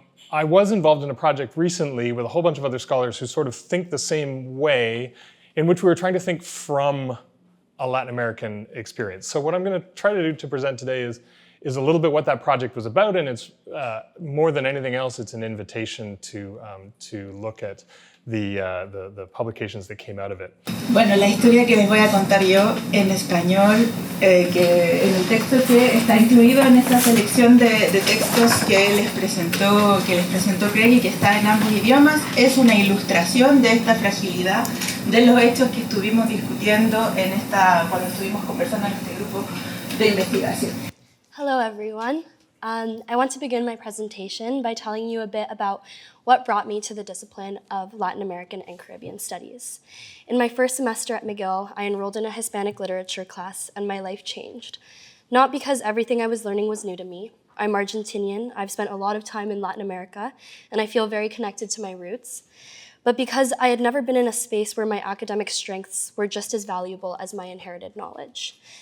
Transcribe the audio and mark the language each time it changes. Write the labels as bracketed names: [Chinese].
[English] I was involved in a project recently with a whole bunch of other scholars who sort of think the same way, in which we were trying to think from a Latin American experience. So what I'm going to try to do to present today is a little bit what that project was about, and it's more than anything else, it's an invitation to look at the publications that came out of it. [Spanish] Bueno, la historia que les voy a contar yo en español, que en el texto que está incluido en esta selección de textos que les presentó Craig y que está en ambos idiomas, es una ilustración de esta fragilidad de los hechos que estuvimos discutiendo cuando estuvimos conversando en este grupo de investigación. [English] Hello, everyone. I want to begin my presentation by telling you a bit about what brought me to the discipline of Latin American and Caribbean Studies. In my first semester at McGill, I enrolled in a Hispanic literature class, and my life changed. Not because everything I was learning was new to me. I'm Argentinian, I've spent a lot of time in Latin America, and I feel very connected to my roots, but because I had never been in a space where my academic strengths were just as valuable as my inherited knowledge.